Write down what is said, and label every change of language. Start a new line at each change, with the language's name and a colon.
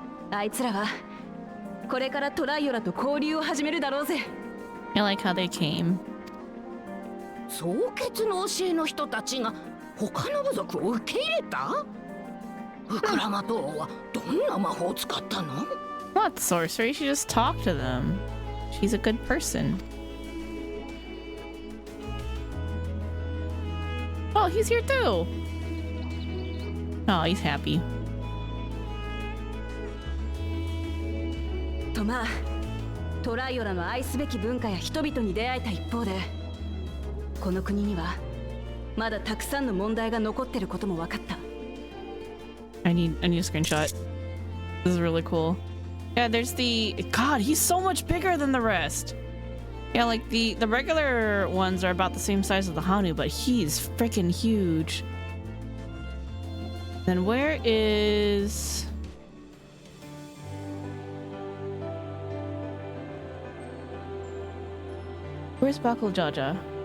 Japanese: あいつらはこれからトライオラと交流を始めるだろうぜ。
English: I like how they came.
Japanese: 創決の教えの人たちが他の部族を受け入れた？ウクラマ島はどんな魔法を使ったの？
English: Not sorcery, she just talked to them. She's a good person. Oh, he's here too. Oh, he's happy.
Japanese: とまあ、トライオラの愛すべき文化や人々に出会えた一方で、この国にはまだたくさんの問題が残ってることも分かった。
English: I need a screenshot. This is really cool. Yeah, there's the God, he's so much bigger than the rest. Yeah, like the regular ones are about the same size as the Hanu, but he's freaking huge. Then where is Where's Bakul Jaja?